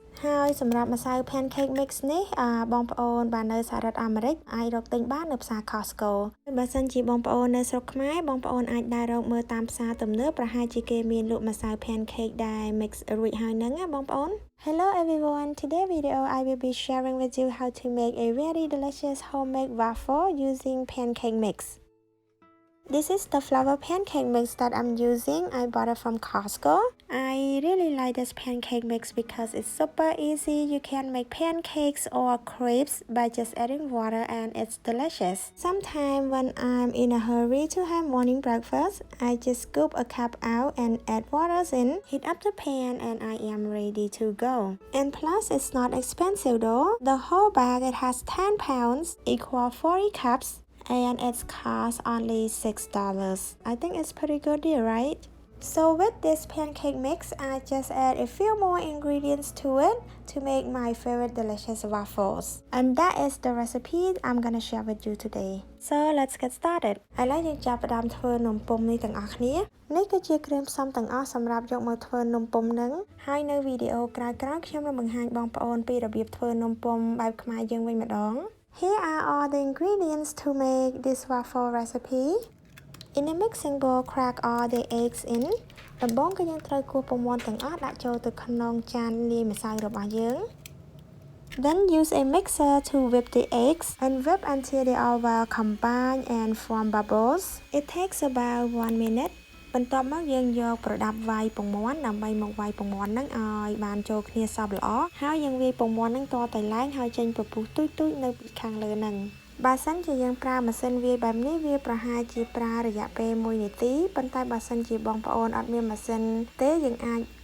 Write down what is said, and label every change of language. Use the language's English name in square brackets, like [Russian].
[Khmer] ហើយសម្រាប់ម្សៅ pancake mix នេះបងប្អូនបាននៅសហរដ្ឋអាមេរិកអាចរកទិញបាននៅផ្សារ Costco បើសិនជាបងប្អូននៅស្រុកខ្មែរបងប្អូនអាចដើររកមើលតាមផ្សារទំនើបប្រហែលជាគេមានលក់ម្សៅ pancake ដែល mix រួចហើយហ្នឹងណាបងប្អូន [English] Hello everyone, today video I will be sharing with you how to make a very delicious homemade waffle using pancake mix.This is the flour pancake mix that I'm using. I bought it from Costco. I really like this pancake mix because it's super easy. You can make pancakes or crepes by just adding water and it's delicious. Sometimes when I'm in a hurry to have morning breakfast, I just scoop a cup out and add water in, heat up the pan and I am ready to go. And plus it's not expensive though. The whole bag it has 10 pounds, equal 40 cups.And it costs only $6. I think it's pretty good deal, right? So with this pancake mix, I just add a few more ingredients to it to make my favorite delicious waffles. And that is the recipe I'm gonna share with you today. So let's get started. [Khmer] ឥឡូវយើងចាប់ផ្ដើមធ្វើនំពុម្ពនេះទាំងអស់គ្នានេះគឺជាគ្រឿងផ្សំទាំងអស់សម្រាប់យកមកធ្វើនំពុម្ពនឹងហើយនៅវីដេអូក្រោយៗខ្ញុំនឹងបង្ហាញបងប្អូនពីរបៀបធ្វើនំពុម្ពបែបខ្មែរយើងវិញម្ដង [English] Here are all the ingredients to make this waffle recipe. In a mixing bowl, crack all the eggs in. [Khmer] ដំបូងគឺយើងត្រូវគោះពងមាន់ទាំងអស់ដាក់ចូលទៅក្នុងចានលាយម្សៅរបស់យើង [English] Then use a mixer to whip the eggs and whip until they all well combine and form bubbles. It takes about 1 minute. [Khmer] បន្ទាប់មកយើងយកប្រដាប់វាយពងមាន់ដើម្បីមកវាយពងមាន់ហ្នឹងឲ្យបានចូលគ្នាសព្វល្អហើយយើងវាយពងមាន់ហ្នឹងតតែឡើងហើយចេញពពុះទូចៗនៅខាងលើហ្នឹងបើសិនជាយើងប្រើម៉ាស៊ីនវាយបែបនេះវាប្រហែលជាប្រើរយៈពេល1នាទីប៉ុន្តែបើសិនជាបងប្អូនអត់មានម៉ាស៊ីនទេយើងអាច